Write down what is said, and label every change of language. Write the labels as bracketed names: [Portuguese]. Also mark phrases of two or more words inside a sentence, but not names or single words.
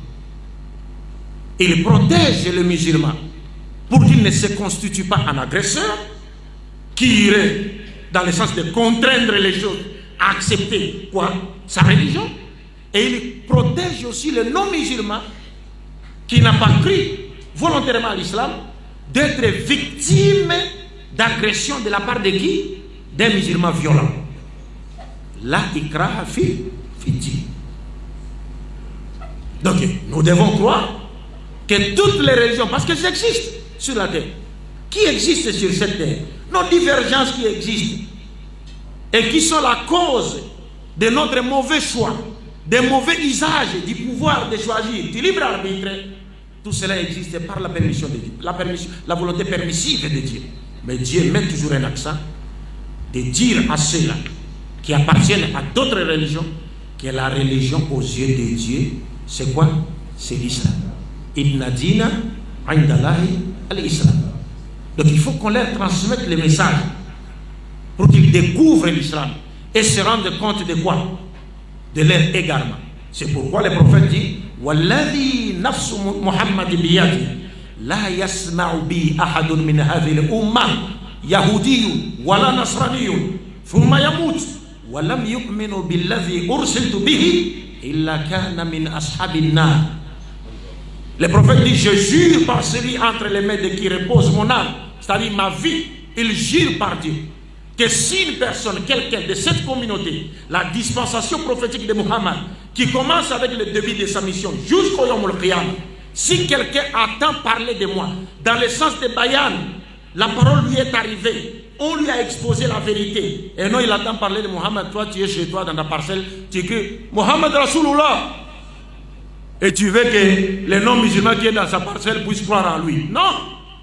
[French] Il protège le musulman pour qu'il ne se constitue pas un agresseur qui irait dans le sens de contraindre les choses à accepter quoi? Sa religion. Et il protège aussi le non-musulman qui n'a pas cru volontairement à l'islam d'être victime d'agression de la part de qui? D'un musulman violent. [Arabic] لا إكراه في دين. [French] Donc nous devons croire que toutes les religions, parce qu'elles existent sur la terre, qui existent sur cette terre, nos divergences qui existent et qui sont la cause de notre mauvais choix, des mauvais usages du pouvoir de choisir, du libre arbitre, tout cela existe par la permission de Dieu, la volonté permissive de Dieu. Mais Dieu met toujours un accent de dire à ceux-là qui appartiennent à d'autres religions que la religion aux yeux de Dieu, c'est quoi? C'est l'islam. [Arabic] إن الدين عند الله الإسلام. [French] Donc il faut qu'on leur transmette le message pour qu'ils découvrent l'islam et se rendent compte de quoi? De leur égarement. C'est pourquoi le prophète dit [Arabic] والذي نفس محمد بيده لا يسمع بي أحد من هذه الأمة يهودي ولا نصراني ثم يموت ولم يؤمن بالذي أرسلت به إلا كان من أصحاب النار. [French] Le prophète dit, je jure par celui entre les mains de qui repose mon âme, c'est-à-dire ma vie, il jure par Dieu que si une personne, quelqu'un de cette communauté, la dispensation prophétique de Muhammad, qui commence avec le début de sa mission jusqu'au [Arabic] يوم القيام, [French] si quelqu'un entend parler de moi dans le sens de Bayan, la parole lui est arrivée, on lui a exposé la vérité, et non il entend parler de Muhammad, toi tu es chez toi dans ta parcelle, tu écris [Arabic] محمد رسول الله, [French] et tu veux que les non-musulmans qui est dans sa parcelle puissent croire en lui.